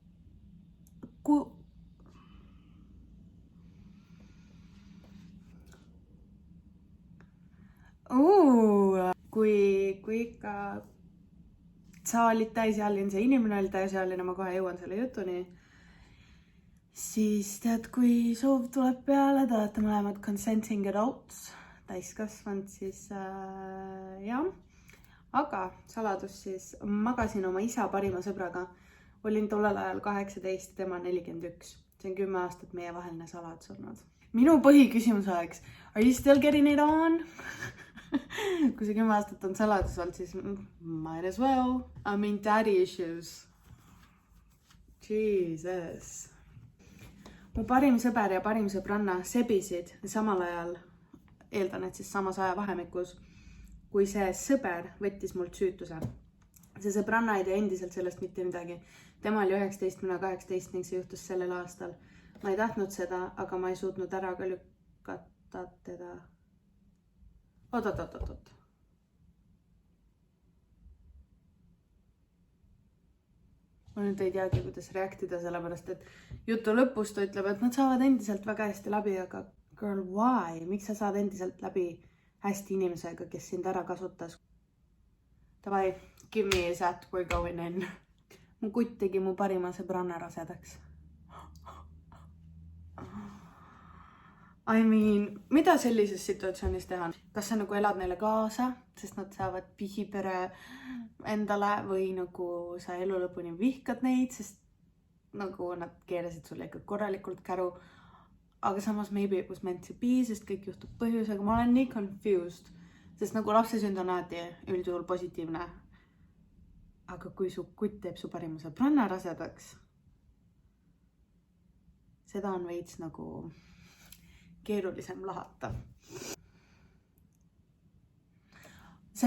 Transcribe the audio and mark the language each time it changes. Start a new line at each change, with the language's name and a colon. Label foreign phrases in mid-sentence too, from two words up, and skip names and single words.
Estonian: Kui ikka sa olid täisealine, see inimene oli täisealine, ma kohe jõuan selle jutuni, siis tead, kui soov tuleb peale, te olete mõlemad
English: consenting adults,
Estonian: täiskasvanud, siis jah. Aga saladus siis, magasin oma isa parima sõbraga. Olin tollel ajal 18, tema 41. See on 10 aastat meie vaheline saladus olnud. Minu põhiküsimus oleks,
English: are you still getting it on?
Estonian: Kui see 10 aastat on saladus olnud, siis
English: might as well. I mean daddy issues. Jesus.
Estonian: Mu parim sõber ja parim sõbranna sebisid samal ajal, eeldan, et siis samas ajavahemikus, kui see sõber võttis mult süütuse. See sõbranna ei tee endiselt sellest mitte midagi. Tema oli 19, mina 18 ning see juhtus sellel aastal. Ma ei tahtnud seda, aga ma ei suutnud ära ka lükata teda. Oot. Ma nüüd ei teagi, kuidas reaktida, sellepärast, et jutu lõpus ta ütleb, et nad saavad endiselt väga hästi läbi, aga
English: girl, why?
Estonian: Miks sa saad endiselt läbi hästi inimesega, kes sind ära kasutas?
English: Davai, give me a that, we're going in.
Estonian: Mu kutt tegi mu parima sõbranna rasedaks.
English: I mean,
Estonian: mida sellises situatsioonis teha? Kas sa nagu elad neile kaasa, sest nad saavad pihipere endale või nagu sa elu lõpuni vihkad neid, sest nagu nad keerasid sulle ikka korralikult käru. Aga samas
English: maybe it was meant to be,
Estonian: sest kõik juhtub põhjusega. Ma olen nii confused, sest nagu lapse sünd on alati üldjuhul positiivne. Aga kui su kutt teeb su parima sõbranna rasedaks, seda on veits nagu keerulisem lahata.